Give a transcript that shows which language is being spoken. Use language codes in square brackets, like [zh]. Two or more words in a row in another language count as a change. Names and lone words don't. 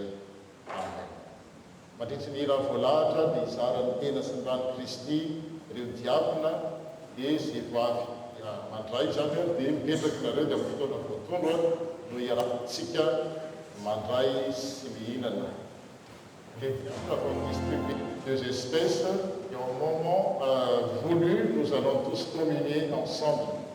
[mg] Amen. Mandritry ny hira voalahatra dia izara ny tena sy ny rano Kristy ireo diavina dia izay vavy mandray zany dia mipetraka nareo dia amin'ny fotoana voatondro no iarahantsika mandray sy mihinana. [fr] Les diables vont distribuer deux espèces et au moment voulu, nous allons tous communier ensemble.